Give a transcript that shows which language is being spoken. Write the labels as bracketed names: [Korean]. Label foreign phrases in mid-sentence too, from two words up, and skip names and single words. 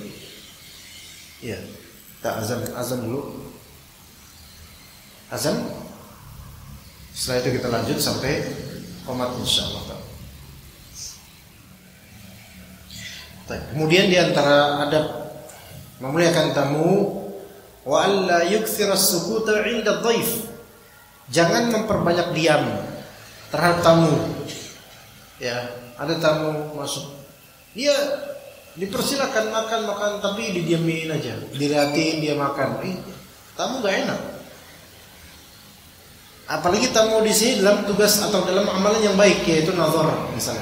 [Indonesian] Iya. Kita azan dulu. Azan. Setelah itu kita lanjut sampai qomat insyaallah. Kemudian di antara adab memuliakan tamu, [Arabic] وألا يكثر السكوت عند الضيف. [Indonesian] Jangan memperbanyak diam terhadap tamu. Ya, ada tamu masuk. Dia dipersilakan makan tapi didiamin aja. Dilihatin dia makan. Tamu enggak enak. Apalagi tamu di sini dalam tugas atau dalam amalan yang baik, yaitu nazar misalnya.